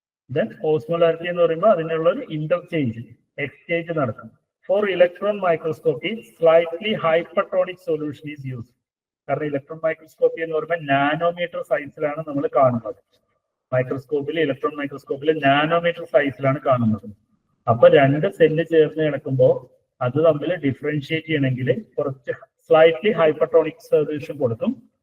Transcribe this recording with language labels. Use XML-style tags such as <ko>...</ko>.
<ml>Then ഓസ്മോലാരിറ്റി എന്ന് പറയുമ്പോൾ അതിനുള്ള ഒരു ഇന്റർചേഞ്ച്, എക്സ്ചേഞ്ച് നടക്കും.</ml> <en>For electron microscopy, slightly hypertonic solution is used.</en> <ml>കാരണം ഇലക്ട്രോൺ മൈക്രോസ്കോപ്പി എന്ന് പറയുമ്പോൾ നാനോമീറ്റർ സൈസിലാണ് നമ്മൾ കാണുന്നത്. ഇലക്ട്രോൺ മൈക്രോസ്കോപ്പിൽ നാനോമീറ്റർ സൈസിലാണ് കാണുന്നത്. അപ്പൊ രണ്ട് സെല്ല് ചേർന്ന് കിടക്കുമ്പോൾ അത് തമ്മിൽ ഡിഫറൻഷിയേറ്റ് ചെയ്യണമെങ്കിൽ കുറച്ച് സ്ലൈറ്റ്ലി ഹൈപ്പർട്ടോണിക് സൊല്യൂഷൻ കൊടുക്കും.</ml>